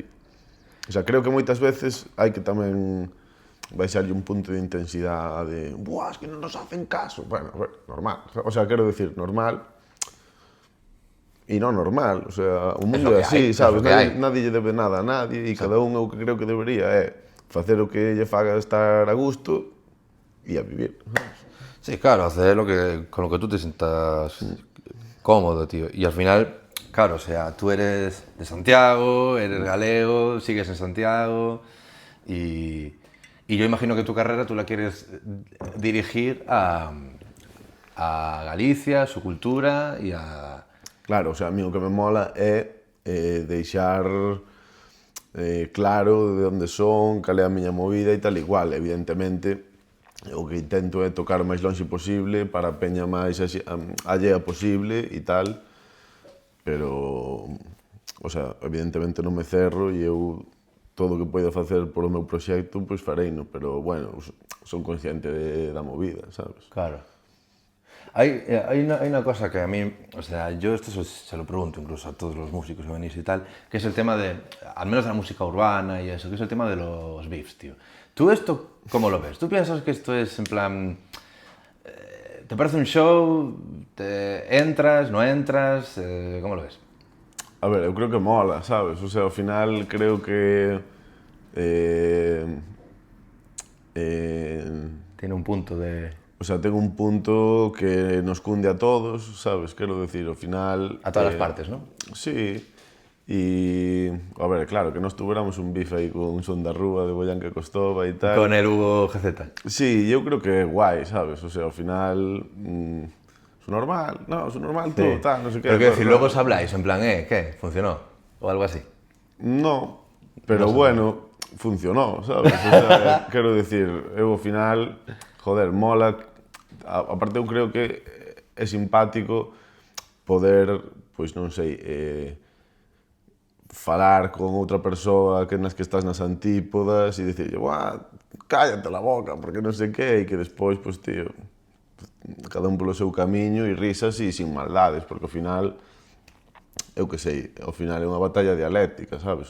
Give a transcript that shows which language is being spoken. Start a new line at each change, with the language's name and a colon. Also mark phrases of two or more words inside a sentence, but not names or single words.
Spanish: O sea,
Galician: creo que moitas veces hai que tamén baixarlle un punto de intensidade de es que non
Spanish: nos hacen caso. Bueno, normal. O sea,
Galician: quero decir, normal e non normal.
Spanish: O sea,
Galician: o mundo é así, sabes? Nadie lle debe nada a nadie e cada un o que creo que debería é facer o que lle faga estar a gusto e a vivir.
Spanish: Sí, claro, hacer con lo que tú te sientas cómodo, tío. Y al final... Claro, o sea, tú eres de Santiago, eres galego, sigues en Santiago y yo imagino que tu carrera tú la quieres dirigir a Galicia, a su cultura y a...
Galician: Claro,
Spanish: o sea,
Galician: a mí o que me mola é deixar claro de onde son, cal é a miña movida e tal igual. Evidentemente, o que intento é tocar o máis longe posible para a peña máis allea posible e tal, pero,
Spanish: o sea,
Galician: evidentemente non me cerro e eu todo o que poida facer polo meu proxecto, pois fareino, pero, bueno, son consciente da movida, sabes?
Spanish: Claro. Hay una cosa que a mí, o sea, yo esto se lo pregunto incluso a todos los músicos que venís y tal, que es el tema de, al menos de la música urbana y eso, que es el tema de los beefs, tío. ¿Tú esto cómo lo ves? ¿Tú piensas que esto es en plan... ¿Te parece un show? ¿Te entras? ¿No entras? ¿Cómo lo ves?
Galician: A ver, eu creo que mola, sabes?
Spanish: O sea,
Galician: ao final creo que...
Spanish: Tiene un punto de... O sea,
Galician: ten un punto que nos cunde a todos, sabes? Quero decir, ao final...
Spanish: A todas las partes, ¿no? Sí.
Galician: E, a ver, claro, que nos tuviéramos un bife aí con Son da Rúa de Boyanca Costova e tal.
Spanish: Con el Hugo GZ.
Galician: Sí, eu creo que é guai, sabes?
Spanish: O sea,
Galician: ao final...
Spanish: Son normal, no, son normal todo, tal, no sé qué. Pero que decir, luego os habláis, en plan, ¿qué? ¿Funcionó? O algo así. No, pero bueno, funcionó, sabes? O sea,
Galician: quero decir, eu ao final, joder, mola. Aparte eu creo que é simpático poder, pois non sei, falar con outra persoa que nas que estás nas antípodas e dicirlle,
Spanish: cállate la boca,
Galician: porque non sei que, e que despois, pois, tío, cada un polo seu camiño e risas e sin maldades, porque ao final, eu que sei, ao final é unha batalla dialéctica, sabes?